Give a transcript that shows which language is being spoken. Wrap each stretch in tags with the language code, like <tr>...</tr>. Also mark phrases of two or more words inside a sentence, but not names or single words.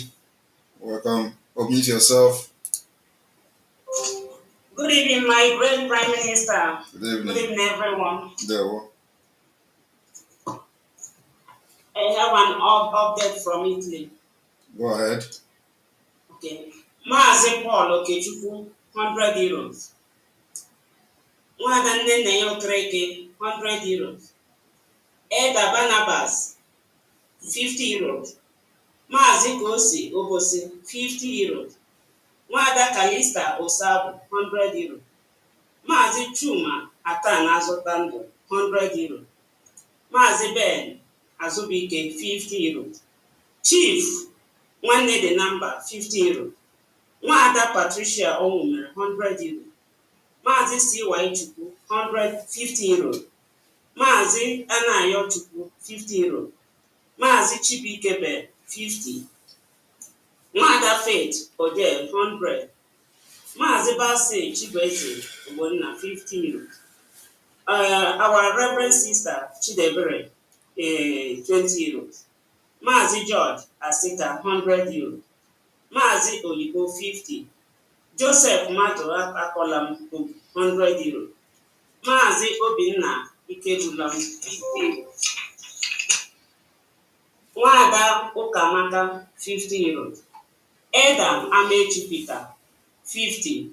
<en>Welcome. Unmute yourself. Good evening, my great Prime Minister. Good evening. Good evening, everyone. There. I have an update from Italy. Go ahead. Okay. Mazi Paul Okechukwu, 100 euros. Nwada Nnenne Okereke, 100 euros. Eda Barnabas, 50 euros. Mazi Kosi Obosi, 50 euros. Nwada Kalista Osabu, 100 euros. Mazi Chuma Atan Azotandu, 100 euros. Mazi Ben Azubike, 50 euros. Chief Nwanne the number, 50 euros. Nwada Patricia Onwumere, 100 euros. Mazi C.Y. Chukwu, 150 euros. Mazi Anayo Chukwu, 50 euros. Mazi Chibikebe, 50. Nwada Faith Odell, 100. Mazi Basi Chibeze Ogbonna, 50 euros. Our Reverend Sister Chidebere, 20 euros. Mazi George Asika, 100 euros. Mazi Oyibo, 50. Joseph Mato Akolam, 100 euros. Mazi Obinna Ikebulam, 50. Nwada Ukamaka, 50 euros. Edam Amechi Peter, 50.</en>